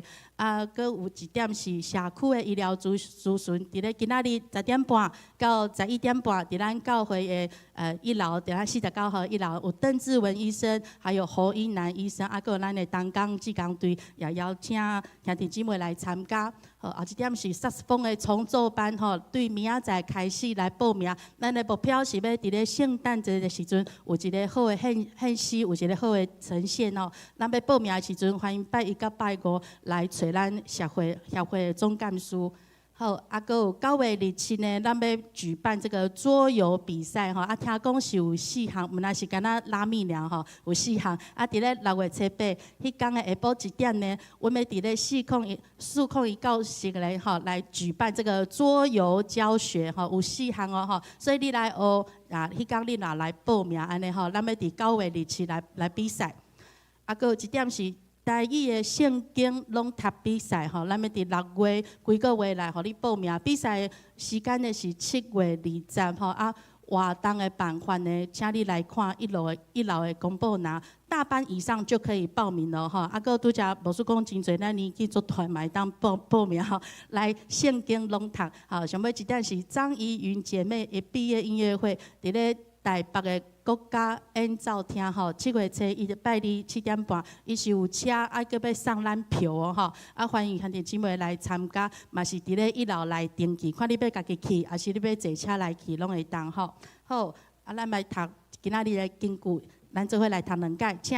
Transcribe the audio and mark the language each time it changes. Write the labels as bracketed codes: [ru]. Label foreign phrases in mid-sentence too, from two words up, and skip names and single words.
[nan] 搁有一点是社区的医疗咨询，伫咧今仔日10点半到11点半，伫咱教会的1楼，伫咱49号1楼有邓志文医生，还有侯英南医生，搁有咱的东港志工队，也邀请兄弟姊妹来参加。后一点是萨克斯风的重奏班吼，对明仔载开始来报名。咱的目标是要伫咧圣诞节的时阵有一个好的献诗，有一个好的呈现哦。咱要报名的时阵，欢迎拜1到拜5来找咱协会的总干事。好，搁有9月27呢，咱要举办这个桌游比赛吼，听讲是有4项，毋那是敢若拉面尔吼，有4项。伫咧6月初8，迄天的下晡1点呢，阮要伫咧401教室咧吼来举办这个桌游教学吼，有4项哦吼，所以你来学迄天你若来报名安尼吼，咱要伫9月27来比赛。搁有一点是。台语的圣经朗读比赛吼，咱要伫6月几个月来，互你报名。比赛时间呢是7月20吼，活动的办法呢，请你来看1楼的公布栏，大班以上就可以报名了吼。搁拄则牧师讲真侪，咱年纪做团嘛会当报名吼，来圣经朗读。好，上尾一点是张怡云姐妹的毕业音乐会，伫咧台北的国家演奏厅吼，7 月初1拜2 7点半，伊是有车，搁要送咱票哦吼，欢迎兄弟姊妹来参加，嘛是伫咧1楼来登记，看你要家己去，还是你要坐车来去，拢会当吼。好，咱来读今仔日的经句，咱做伙来读2解，请。